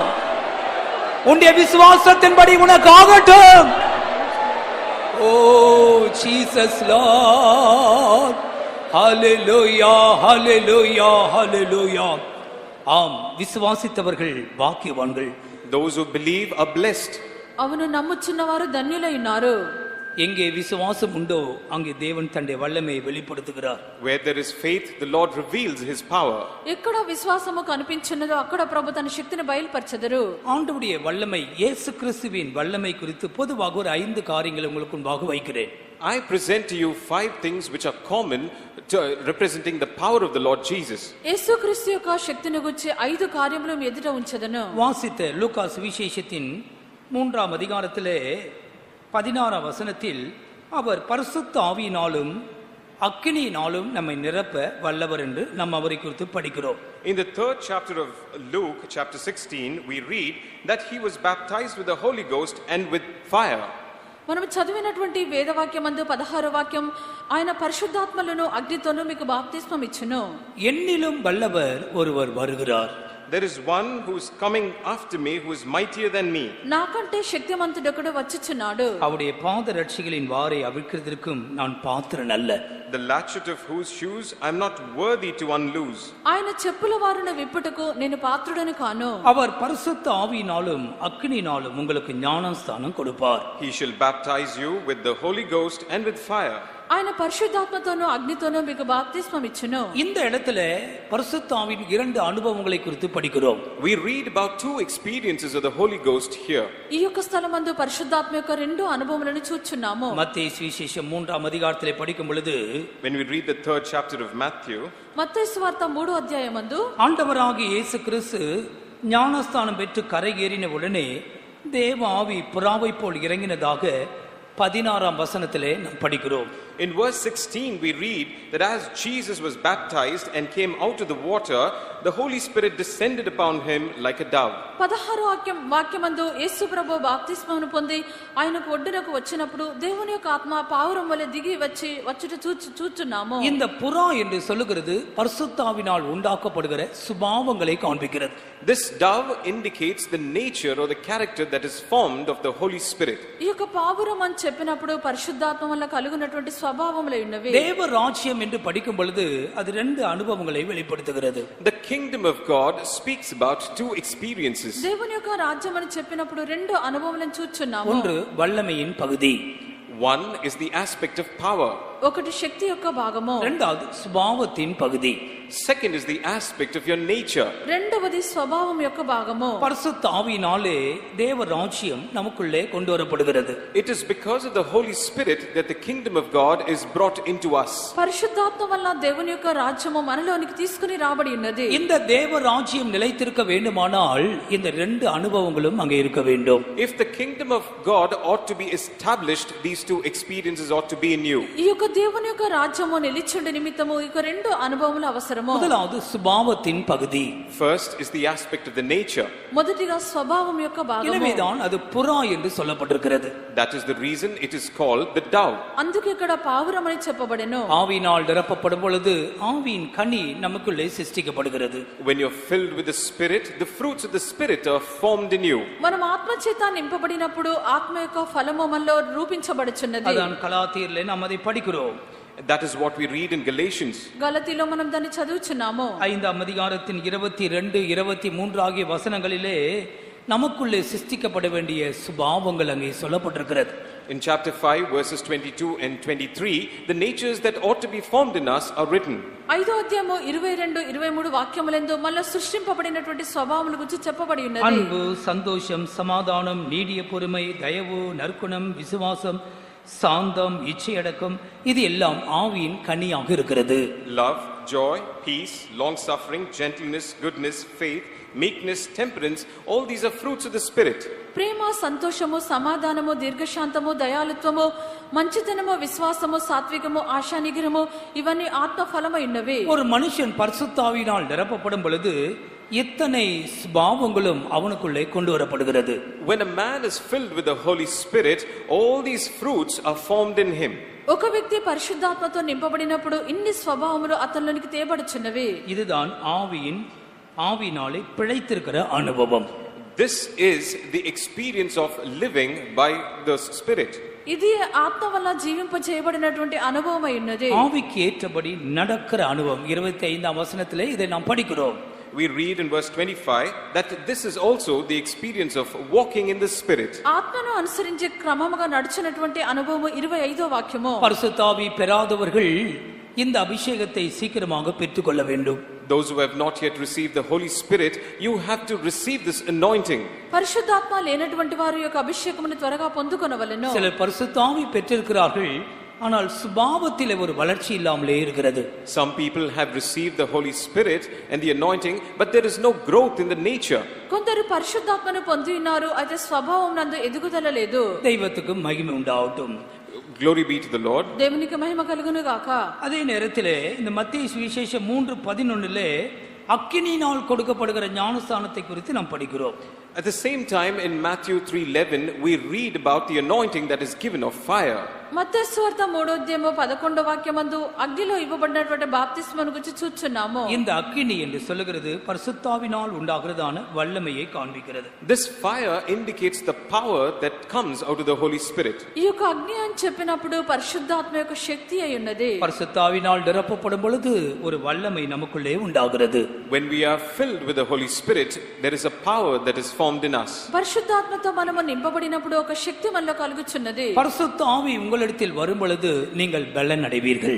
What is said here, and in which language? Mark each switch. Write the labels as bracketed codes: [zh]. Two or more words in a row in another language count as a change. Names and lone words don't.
[ta] உன்னுடைய விசுவாசத்தின்படி உனக்கு ஆகட்டும். [en] Oh Jesus Lord, hallelujah, hallelujah, hallelujah. [ta] ஆம், விசுவாசித்தவர்கள் பாக்கியவான்கள். [en] Those who believe are blessed. [te] అవును, నమ్ముచున్నవారు ధన్యులై ఉన్నారు. [ta] எங்கே விசுவாசம் உண்டோ அங்கே தேவன் தன்னுடைய வல்லமையை வெளிப்படுத்துகிறார். [en] Where there is faith, the Lord reveals his power. [te] ఎక్కడ విశ్వాసము కనిపించున్నదో అక్కడ ప్రభు తన శక్తిని బయలుపరచెదరు. [ta] ஆண்டவருடைய வல்லமை, இயேசு கிறிஸ்துவின் வல்லமை குறித்து பொதுவாக ஒரு 5 காரியங்களை உங்களுக்கு முன்பாக வைக்கிறேன். [en] I present to you 5 things which are common to representing the power of the Lord Jesus. [te] యేసుక్రీస్తు యొక్క శక్తిని గురించి 5 కార్యములు మీ ఎదుట ఉంచెదను. [ta] வாசித்த லூக்கா சுவிசேஷத்தின் 3ஆம் அதிகாரத்திலே 16ஆம் வசனத்தில் அவர் பரிசுத்த ஆவியினாலும் அக்கினியினாலும் நம்மை நிரப்ப வல்லவர் என்று நாம் அவரை குறித்து படிக்கிறோம். [en] In the 3rd chapter of Luke, chapter 16, we read that he was baptized with the Holy Ghost and with fire. [te] మనం చదివినటువంటి వేదవాక్యమందు 16వ వాక్యం, ఆయన పరిశుద్ధాత్మలను అగ్నితోను మీకు బాప్తిస్మం ఇచ్చును. [ta] என்னிலும் வல்லவர் ஒருவர் வருகிறார். [en] there is one who is coming after me who is mightier than me. [te] నాకంటే శక్తిమంతుడొకడు వచ్చుచున్నాడు. [ta] அவருடைய பாத ரட்சிகளின் வாரை அவிழ்க்கிறதற்கும் நான் பாத்திரன் அல்ல. [en] The latchet of whose shoes I am not worthy to unloose. [te] ఆయన చెప్పుల వారును విప్పుటకు నేను పాత్రుడను కాను. [ta] அவர் பரிசுத்த ஆவியினாலும் அக்கினியினாலும் உங்களுக்கு ஞானஸ்தானம் கொடுப்பார். [en] He shall baptize you with the Holy Ghost and with fire. [te] ఆయన పరిశుద్ధాత్మతోనూ అగ్నితోనూ మీకు బాప్తిస్మం ఇచ్చును. [ta] இந்த இடத்துல பரிசுத்த ஆவியின் இரண்டு அனுபவங்களை குறித்து படிக்கிறோம். [en] We read about two experiences of the Holy Ghost here. [te] ఈ యొక్క స్థలమందు పరిశుద్ధాత్మ యొక్క రెండు అనుభవములను చూచుచున్నాము. [ta] மத்தேயு சுவிசேஷம் 3ஆம் அதிகாரத்திலே படிக்கும் பொழுது, [en] When we read the 3rd chapter of Matthew, [te] మత్తయి సువార్త 3వ అధ్యాయమందు [ta] ஆண்டவராகிய இயேசு கிறிஸ்து ஞானஸ்தானம் பெற்று கரையேறின உடனே தேவ ஆவி புறாவை போல் இறங்கினதாக 16ஆம் வசனத்திலே நாம் படிக்கிறோம். [en] in verse 16 we read that as Jesus was baptized and came out of the water, the Holy Spirit descended upon him like a dove. [te] 16వ వాక్యమందు యేసు ప్రభు బాప్తిస్మమును పొంది ఆయనకు ఒడ్డునకు వచ్చినప్పుడు దేవుని యొక్క ఆత్మ పావురం వలె దిగి వచ్చుట చూచున్నాము. [ta] இந்த புறா என்று சொல்லுகிறது பரிசுத்த ஆவியினால் உண்டாக்கப்படுகிற சுபாவங்களை காண்பிக்கிறது. [en] This dove indicates the nature or the character that is formed of the Holy Spirit. [te] ఈ యొక్క పావురం అని చెప్పినప్పుడు పరిశుద్ధాత్మ వల్ల కలుగునటువంటి స్వభావములై ఉన్నవి. [ta] தேவ ராஜ்யம் என்று படிக்கும் பொழுது அது ரெண்டு அனுபவங்களை வெளிப்படுத்துகிறது. [en] The kingdom of God speaks about two experiences. [te] దేవుని యొక్క రాజ్యం అని చెప్పినప్పుడు రెండు అనుభవములను చూచున్నాము. [ta] ஒன்று வல்லமையின் பகுதி. [en] One is the aspect of power. [te] ఒకటి శక్తి యొక్క భాగము. [ta] இரண்டாவது சுபாவத்தின் பகுதி. [en] Second is the aspect of your nature. [te] రెండవది స్వభావం యొక్క భాగము. [ta] பரிசுத்த ஆவியினாலே தேவ ராஜ்யம் நமக்குள்ளே கொண்டு வரப்படுகிறது. [en] It is because of the Holy Spirit that the kingdom of God is brought into us. [te] పరిశుద్ధాత్మ వల్ల దేవుని యొక్క రాజ్యము మనలోనికి తీసుకుని రాబడి ఉన్నది. [ta] இந்த தேவ ராஜ்யம் நிலைத்திருக்க வேண்டுமானால் இந்த ரெண்டு அனுபவங்களும் அங்கே இருக்க வேண்டும். [en] If the kingdom of God ought to be established, these two experiences ought to be in you. [te] ఈ యొక్క దేవుని యొక్క రాజ్యము నిలిచుండే నిమిత్తము ఈ యొక్క రెండు అనుభవములు అవసరము. [ta] முதலாவது சுபாவத்தின் பகுதி. [en] First is the aspect of the nature. [te] మొదటిగా స్వభావం యొక్క భాగము. [ta] எனவேதான் அது புறா என்று சொல்லப்பட்டிருக்கிறது. [en] That is the reason it is called the dove. [te] అందుకే ఇక్కడ పావురం అని చెప్పబడెను. [ta] ஆவியினால் நிரப்பப்படும் பொழுது ஆவியின் கனி நமக்குள்ளே சிருஷ்டிக்கப்படுகிறது. [en] When you're filled with the Spirit, the fruits of the Spirit are formed in you. [te] మనం ఆత్మ చేత నింపబడినప్పుడు ఆత్మ యొక్క ఫలము మనలో రూపించబడుచున్నది. [ta] அதான் கலாத்தியரிலே நாம் அதை படிக்கிறோம். [en] That is what we read in Galatians. [te] గలతీలో మనం దాన్ని చదువుచున్నాము. [ta] 5ஆம் அதிகாரத்தின் 22, 23 ஆகிய வசனங்களிலே நமக்குள்ளே சிருஷ்டிக்கப்பட வேண்டிய சுபாவங்கள் அங்கே சொல்லப்பட்டிருக்கிறது. [en] In chapter 5 verses 22 and 23, the natures that ought to be formed in us are written. [te] 5వ అధ్యాయము 22, 23 వాక్యములందు మళ్ళీ సృష్టింపబడినటువంటి స్వభావముల గురించి చెప్పబడి ఉన్నది. [ta] அன்பு, சந்தோஷம், சமாதானம், நீடிய பொறுமை, தயவு, நற்குணம், விசுவாசம், சாந்தம், இச்சையடக்கம், இது எல்லாம் ஆவியின் கனியாக இருக்கிறது. [en] Love, joy, peace, long suffering, gentleness, goodness, faith, meekness, temperance, all these are fruits of the Spirit. [te] ప్రేమ, సంతోషము, సమాధానము, దీర్ఘశాంతము, దయాళుత్వము, మంచితనము, విశ్వాసము, సాత్వికము, ఆశానిగ్రహము, ఇవన్నీ ఆత్మ ఫలమై ఉన్నవి. [ta] ஒரு மனுஷன் பரிசுத்த ஆவியினால் நிரப்பப்படும் பொழுது இத்தனை சுபாவங்களும் அவனுக்குள்ளே கொண்டு வரப்படுகிறது. [en] When a man is filled with the Holy Spirit, all these fruits are formed in him. [te] ఒక వ్యక్తి పరిశుద్ధాత్మతో నింపబడినప్పుడు ఇన్ని స్వభావములు అతనిలోనికి తేబడుచున్నవి. [ta] இதுதான் ஆவியினாலே பிழைத்திருக்கிற அனுபவம். [en] This is the experience of living by the Spirit. [te] ఇది ఆత్మ వల్ల జీవింప చేయబడినటువంటి అనుభవమై ఉన్నది. [ta] ஆவிக்கு ஏற்றபடி நடக்கிற அனுபவம். 25ஆம் வசனத்திலே இதை நாம் படிக்கிறோம். [en] We read in verse 25 that this is also the experience of walking in the Spirit. [te] ఆత్మను అనుసరించే క్రమముగా నడుచునటువంటి అనుభవము 25వ వాక్యము. [ta] பரிசுத்த ஆவி பெறாதவர்கள் இந்த அபிஷேகத்தை சீக்கிரமாக பெற்றுக்கொள்ள வேண்டும். [en] Those who have not yet received the Holy Spirit, you have to receive this anointing. [te] పరిశుద్ధాత్మ లేనటువంటి వారు యొక్క అభిషేకమును త్వరగా పొందుకొనవలెను. [ta] சிலர் பரிசுத்த ஆவி பெற்றிருக்கிறார்கள், ஆனால் சுபாவத்திலே ஒரு வளர்ச்சி இல்லாமலே இருக்கிறது. [en] Some people have received the Holy Spirit and the anointing, but there is no growth in the nature. [te] కొందరు పరిశుద్ధాత్మను పొంది ఉన్నారు, అయితే స్వభావం నందు ఎదుగుదల లేదు. [ta] தெய்வத்துக்கு மகிமை உண்டாகட்டும். [en] Glory be to the Lord. [te] దేవునికి మహిమ కలుగును గాక. [ta] அதே நேரத்திலே இந்த மத்தேயு சுவிசேஷம் 3:11 அக்கினியினால் கொடுக்கப்படுகிற ஞானஸ்தானத்தை குறித்து நாம் படிக்கிறோம். [en] At the same time in Matthew 3:11 we read about the anointing that is given of fire. [te] మత్తయి సువార్త 3:11 వాక్యమందు అగ్నిలో ఇవ్వబడినటువంటి బాప్తిస్మను గురించి చూచున్నాము. [ta] இந்த அக்கினி என்று சொல்லுகிறது பரிசுத்தாவினால் உண்டாகிறதான வல்லமையை காண்பிக்கிறது. [en] This fire indicates the power that comes out of the Holy Spirit. [te] ఈ యొక్క అగ్ని అని చెప్పినప్పుడు పరిశుద్ధాత్మ యొక్క శక్తి అయి ఉన్నది. [ta] பரிசுத்தாவினால் நிரப்பப்படும் பொழுது ஒரு வல்லமை நமக்குள்ளே உண்டாகிறது. [en] When we are filled with the Holy Spirit, there is a power that is formed in us. [te] పరిశుద్ధాత్మతో మనము నింపబడినప్పుడు ఒక శక్తి మనలో కలుగుచున్నది. [ta] பரிசுத்த ஆவி உங்களிடத்தில் வரும் பொழுது நீங்கள் பலன் அடைவீர்கள்.